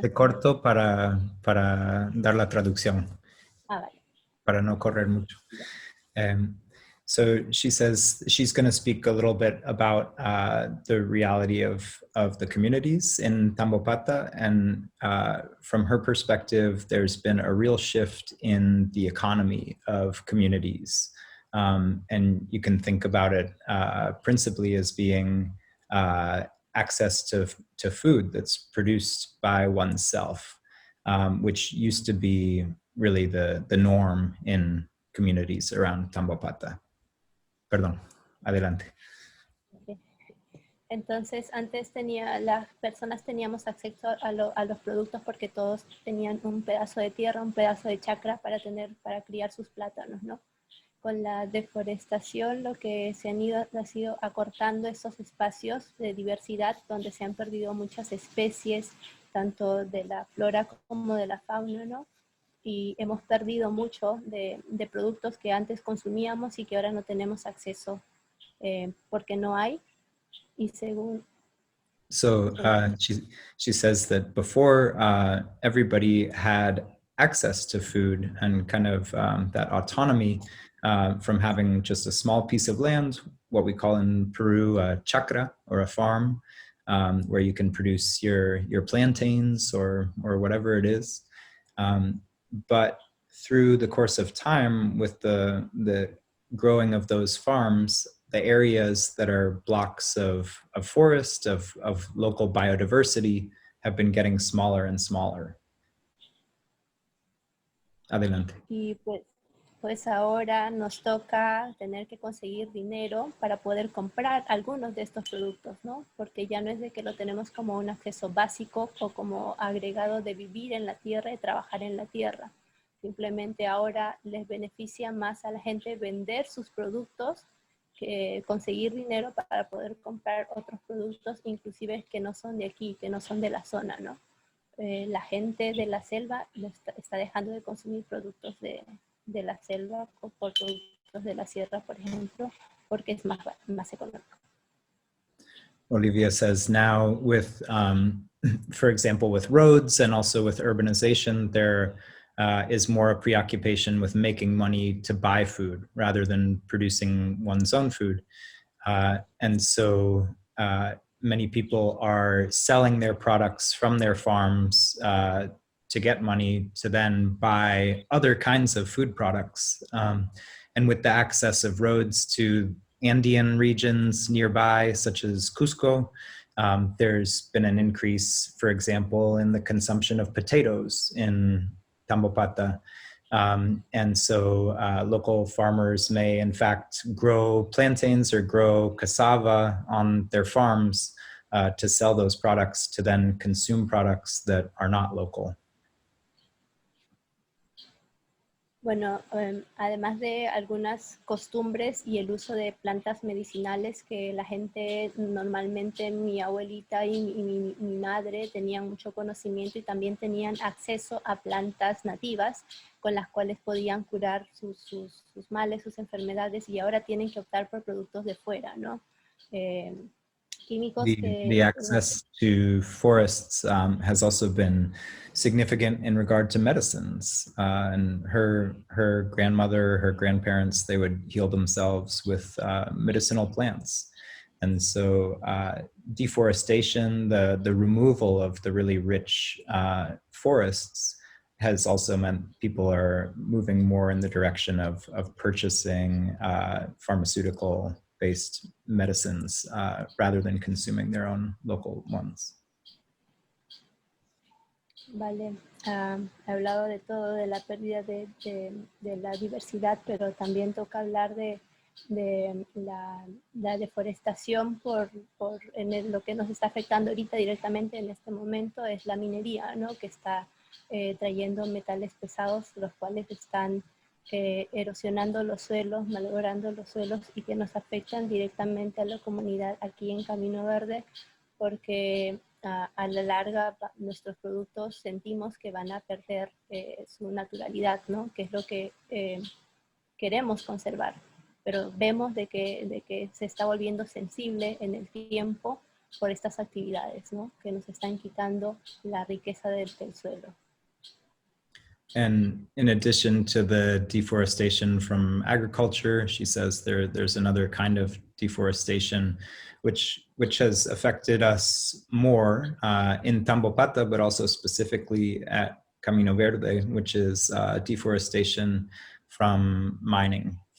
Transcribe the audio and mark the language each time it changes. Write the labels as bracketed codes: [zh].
[es] te corto para dar la traducción, Ah, vale. para no correr mucho. [en] So she says she's going to speak a little bit about the reality of the communities in Tambopata. And from her perspective, there's been a real shift in the economy of communities. And you can think about it principally as being access to food that's produced by oneself, which used to be really the norm in communities around Tambopata. [es] Perdón, adelante. Entonces, antes las personas teníamos acceso a los productos porque todos tenían un pedazo de tierra, un pedazo de chacra para criar sus plátanos, ¿no? Con la deforestación lo que ha sido acortando esos espacios de diversidad donde se han perdido muchas especies, tanto de la flora como de la fauna, ¿no? Y hemos perdido mucho de productos que antes consumíamos y que ahora no tenemos acceso porque no hay. Y según... [en] So she says that before everybody had access to food and kind of that autonomy from having just a small piece of land, what we call in Peru a chacra or a farm, where you can produce your plantains or whatever it is. But through the course of time, with the growing of those farms, the areas that are blocks of forest, of local biodiversity, have been getting smaller and smaller. [es] Adelante. Y pues ahora nos toca tener que conseguir dinero para poder comprar algunos de estos productos, ¿no? Porque ya no es de que lo tenemos como un acceso básico o como agregado de vivir en la tierra y trabajar en la tierra. Simplemente ahora les beneficia más a la gente vender sus productos que conseguir dinero para poder comprar otros productos, inclusive que no son de aquí, que no son de la zona, ¿no? La gente de la selva está dejando de consumir productos de la selva por productos de la sierra, por ejemplo, porque es más económico. [en] Olivia says now with, for example, with roads and also with urbanization, there is more a preoccupation with making money to buy food rather than producing one's own food. And so many people are selling their products from their farms to get money to then buy other kinds of food products. And with the access of roads to Andean regions nearby, such as Cusco, there's been an increase, for example, in the consumption of potatoes in Tambopata. And so local farmers may in fact grow plantains or grow cassava on their farms to sell those products to then consume products that are not local. [es] Bueno, además de algunas costumbres y el uso de plantas medicinales que la gente normalmente, mi abuelita y mi madre tenían mucho conocimiento y también tenían acceso a plantas nativas con las cuales podían curar sus males, sus enfermedades, y ahora tienen que optar por productos de fuera, ¿no? Químicos [en] the access to forests has also been significant in regard to medicines. And her grandmother, her grandparents, they would heal themselves with medicinal plants. And so deforestation, the removal of the really rich forests, has also meant people are moving more in the direction of purchasing pharmaceutical-based medicines rather than consuming their own local ones. [es] Vale, he hablado de todo, de la pérdida de la diversidad, pero también toca hablar de la deforestación lo que nos está afectando ahorita directamente en este momento es la minería, ¿no? Que está trayendo metales pesados, los cuales están erosionando los suelos, malogrando los suelos y que nos afectan directamente a la comunidad aquí en Camino Verde, porque a la larga nuestros productos sentimos que van a perder su naturalidad, ¿no? Que es lo que queremos conservar, pero vemos de que se está volviendo sensible en el tiempo por estas actividades, ¿no? Que nos están quitando la riqueza del suelo. [en] And in addition to the deforestation from agriculture, she says there's another kind of deforestation which has affected us more in Tambopata, but also specifically at Camino Verde, which is deforestation from mining.